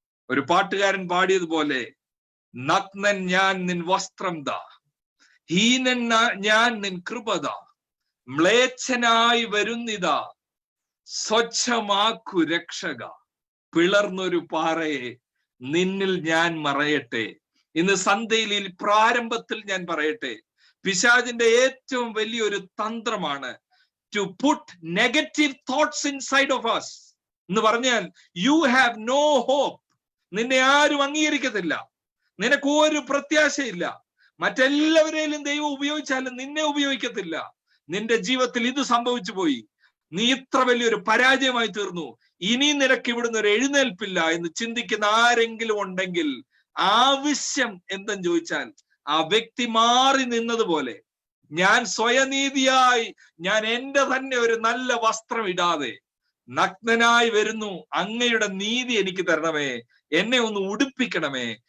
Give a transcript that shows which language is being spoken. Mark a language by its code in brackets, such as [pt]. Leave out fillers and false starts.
[ml] ഒരു പാട്ടുകാരൻ പാടിയതുപോലെ, നഗ്നൻ ഞാൻ നിൻ വസ്ത്രം ദാ, ഹീനൻ ഞാൻ നിൻ കൃപത, മ്ലേച്ഛനായി വരുന്നിതാ സ്വച്ഛമാക്കു രക്ഷക, പിളർന്നൊരു പാറയെ നിന്നിൽ ഞാൻ മറയട്ടെ. ഇന്ന് സന്ധ്യയിൽ പ്രാരംഭത്തിൽ ഞാൻ പറയട്ടെ, പിശാചിന്റെ ഏറ്റവും വലിയൊരു തന്ത്രമാണ് [en] to put negative thoughts inside of us. [ml] എന്ന് പറഞ്ഞാൽ [en] you have no hope. [ml] നിന്നെ ആരും അംഗീകരിക്കത്തില്ല, നിനക്ക് ഒരു പ്രത്യാശയില്ല, മറ്റെല്ലാവരെയും ദൈവം ഉപയോഗിച്ചാലും നിന്നെ ഉപയോഗിക്കത്തില്ല. നിന്റെ ജീവിതത്തിൽ ഇത് സംഭവിച്ചു പോയി, നീ ഇത്ര വലിയൊരു പരാജയമായി തീർന്നു, ഇനി നിനക്ക് ഇവിടുന്ന് ഒരു എഴുന്നേൽപ്പില്ല എന്ന് ചിന്തിക്കുന്ന ആരെങ്കിലും ഉണ്ടെങ്കിൽ, ആവശ്യം എന്തെന്ന് ചോദിച്ചാൽ ആ വ്യക്തി മാറി നിന്നതുപോലെ, ഞാൻ സ്വയനീതിയായി ഞാൻ എന്റെ തന്നെ ഒരു നല്ല വസ്ത്രം ഇടാതെ നഗ്നനായി വരുന്നു, അങ്ങയുടെ നീതി എനിക്ക് തരണമേ, എന്നെ ഒന്ന് ഉടുപ്പിക്കണമേ,